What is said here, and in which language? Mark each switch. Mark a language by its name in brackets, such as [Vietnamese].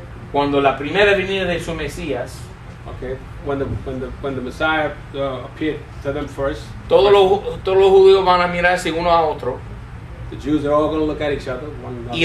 [Spanish] Cuando la primera venida de su Mesías, [English] Okay, when the Messiah appeared to them first, [Spanish] todos los judíos van a mirarse uno a otro [English] the Jews are all going to look at each other, one another.